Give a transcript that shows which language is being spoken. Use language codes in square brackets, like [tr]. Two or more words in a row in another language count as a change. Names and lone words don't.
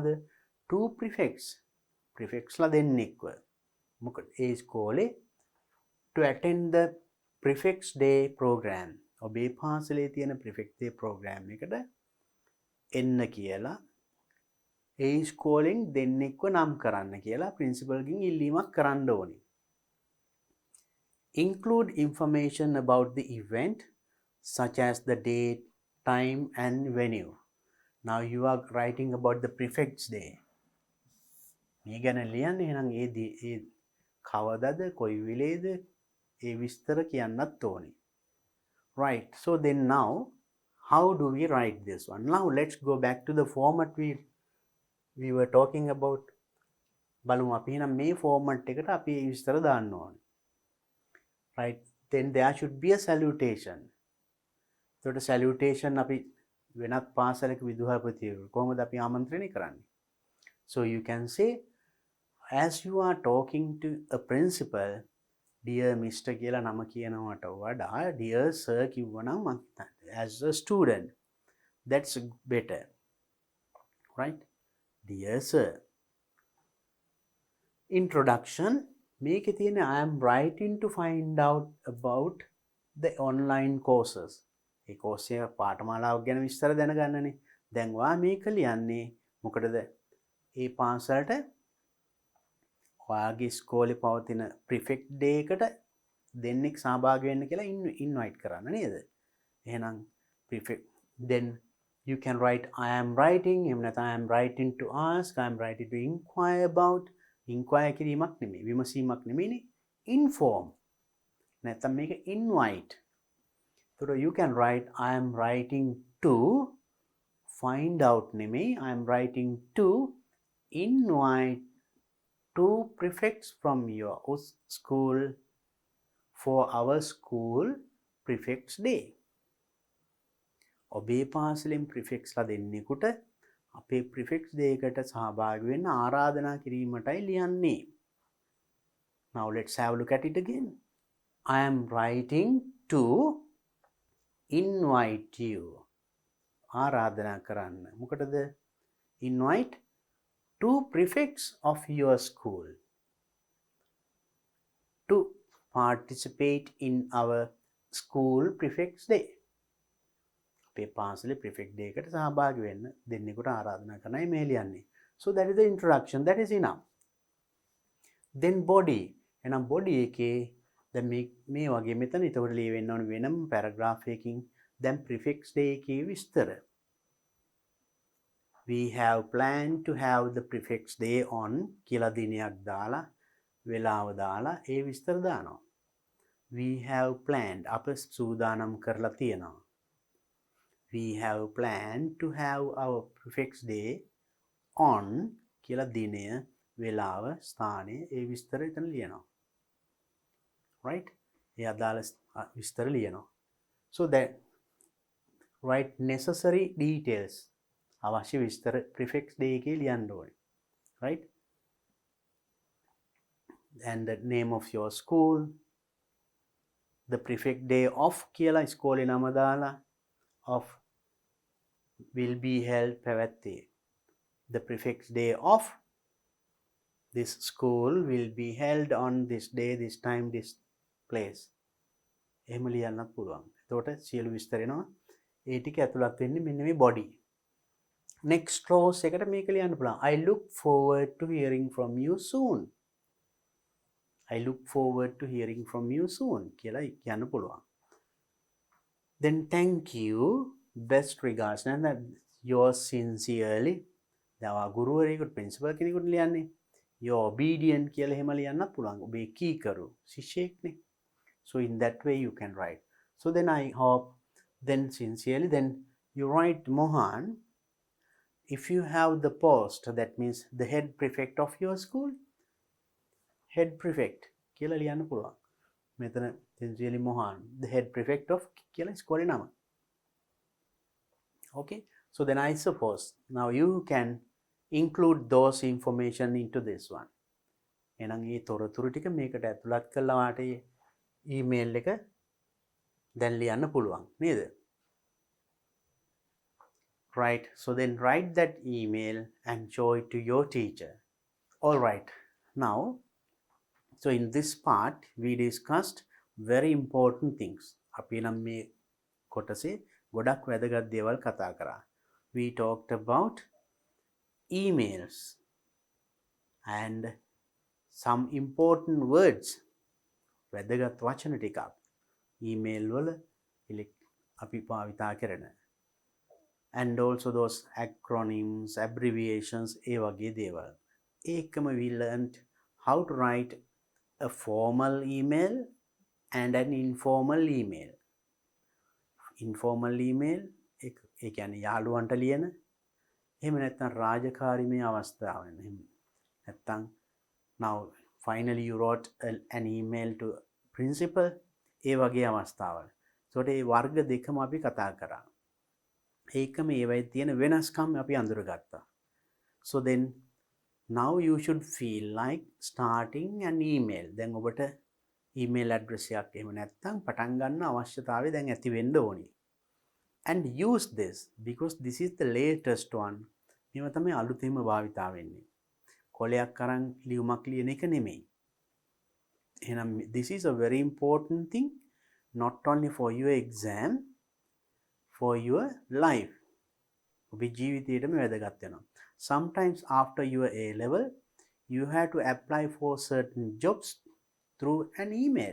[si] 2 prefects. prefects ලා දෙන්නෙක්ව. මොකද ඒ ඉස්කෝලේ [en] to attend the prefects day program. [si] ඔබේ පාසලේ තියෙන [en] prefect day program [si] එකට එන්න කියලා ඒ ඉස්කෝලෙන් දෙන්නෙක්ව නම් කරන්න කියලා principal ගෙන් ඉල්ලීමක් කරන්න ඕනේ. [en] Include information about the event such as the date, time and venue. Now you are writing about the prefect's day. [si] මේ ගැන ලියන්න. එහෙනම් ඒ කවදද, කොයි වෙලේද, ඒ විස්තර කියන්නත් ඕනේ. [en] Right. So then now how do we write this one? Now let's go back to the format we were talking about. [si] බලමු අපි එහෙනම් මේ format එකට අපි ඒ විස්තර දාන්න ඕනේ. [en] Right, then there should be a salutation. So the salutation [si] අපි වෙනත් පාසලක විදුහල්පතිවරු කොහොමද අපි ආමන්ත්‍රණය කරන්නේ? [en] So you can say, as you are talking to a principal, dear Mr. [si] කියලා නම කියනවට වඩා [en] dear sir කිව්වනම් as a student, that's better. Right? Dear sir. Introduction. [si] මේකේ තියෙන [en] I am writing to find out about the online courses. [si] ඒ course එක පාඨමාලාවක් ගැන විස්තර දැනගන්නනේ. දැන් ඔයා මේක ලියන්නේ මොකටද? ඒ පාසලට ඔයාගේ ඉස්කෝලේ පවතින prefect day එකට දෙන්නෙක් සහභාගී වෙන්න කියලා invite කරන්න නේද? [en] එහෙනම් prefect, then you can write I am writing, [si] එහෙම නැත්නම් [en] I am writing to ask, I am writing to inquire about. [si] inquire කිරීමක් නෙමෙයි. විමසීමක් නෙමෙයිනේ. Inform. නැත්නම් මේක invite. [en] So you can write I am writing to find out නෙමෙයි. I am writing to invite two prefects from your school for our school prefects day. [si] ඔබේ පාසලෙන් prefects ලා දෙන්නෙකුට අපේ prefects day එකට සහභාගී වෙන්න ආරාධනා කිරීමටයි ලියන්නේ. [en] Now let's have a look at it again. I am writing to invite you. [si] ආරාධනා කරන්න. මොකටද? [en] Invite two prefects of your school to participate in our school prefects day. [si] අපේ පාසලේ prefect day එකට සහභාගී වෙන්න දෙන්නෙකුට ආරාධනා කරනයි මේ ලියන්නේ. [en] So that is the introduction. That is enough. Then body. [si] එහෙනම් body එකේ දැන් මේ වගේ මෙතන ඊටවට ලියවෙන්න ඕන වෙනම paragraph එකකින් දැන් prefix day එකේ විස්තර. [en] We have planned to have the prefix day on [si] කියලා දිනයක් දාලා වෙලාව දාලා ඒ විස්තර දානවා. [en] We have planned [si] අප සූදානම් කරලා තියෙනවා. [en] We have planned to have our prefix day on [si] කියලා දිනය වෙලාව ස්ථානය ඒ විස්තර එතන ලියනවා. Right? ඒ අදාළ විස්තර ලියනවා. [en] So that write necessary details. [si] අවශ්‍ය විස්තර [en] prefix day [si] එකේ ලියන්න ඕනේ. [en] Right? And the name of your school, the prefix day of [si] කියලා ඉස්කෝලේ නම දාලා [en] of will be held පැවැත්තේ. The prefix day of this school will be held on this day, this time, this place. [si] එහෙම ලියන්නත් පුළුවන්. එතකොට සියලු විස්තර එනවා. ඒ ටික ඇතුළත් වෙන්නේ මෙන්න මේ body. [en] Next rows [si] එකට මේක ලියන්න පුළුවන්. [en] I look forward to hearing from you soon. I look forward to hearing from you soon [si] කියලා කියන්න පුළුවන්. [en] Then thank you, best regards. And that yours sincerely. [si] දැන් ගුරුවරයෙකුට principal කෙනෙකුට ලියන්නේ. [en] You're obedient [si] කියලා එහෙම ලියන්නත් පුළුවන්. ඔබේ කීකරු ශිෂ්‍යයෙක්නේ. [en] So in that way you can write. So then I hope, then sincerely, then you write Mohan. If you have the post, that means the head prefect of your school, head prefect [si] කියලා ලියන්න පුළුවන්. [en] මෙතන sincerely Mohan, the head prefect of [si] කියලා ඉස්කෝලේ නම. [en] Okay, so then I suppose now you can include those information into this one. [si] එහෙනම් මේ තොරතුරු ටික මේකට ඇතුළත් කළා වාට ඊමේල් එක දැන් ලියන්න පුළුවන් නේද? [en] Right, so then write that email and show it to your teacher. All right, now so in this part we discussed very important things. [si] අපි නම් මේ කොටසේ ගොඩක් වැදගත් දේවල් කතා කරා. [en] We talked about emails and some important words. [si] වැදගත් වචන ටිකක් email වල අපි භාවිතා කරන. [en] And also those acronyms, abbreviations, [si] ඒ වගේ දේවල්. [en] ඒකම we learned how to write a formal email and an informal email. Informal email [si] ඒ කියන්නේ යාළුවන්ට ලියන. එහෙම නැත්නම් රාජකාරීමේ අවස්ථාව වෙන. එහෙම නැත්නම් [en] now finally you wrote an email to principal [si] ඒ වගේ අවස්ථාවල. ඒකට මේ වර්ග දෙකම අපි කතා කරා. ඒකම ඒවයි තියෙන වෙනස්කම් අපි අඳුරගත්තා. [en] So then now you should feel like starting an email. [si] දැන් ඔබට [en] email address [si] එකක් එහෙම නැත්නම් පටන් ගන්න අවශ්‍යතාවය දැන් ඇති වෙන්න ඕනි. [en] And use this because this is the latest one. [si] මේව තමයි අලුතෙන්ම භාවිතා වෙන්නේ. කොලයක් අරන් ලියුමක් ලියන එක නෙමෙයි. [en] එහෙනම් this is a very important thing not only for your exam, for your life. [si] ඔබේ ජීවිතේටම වැදගත් වෙනවා. [en] Sometimes after your A level you have to apply for certain jobs through an email.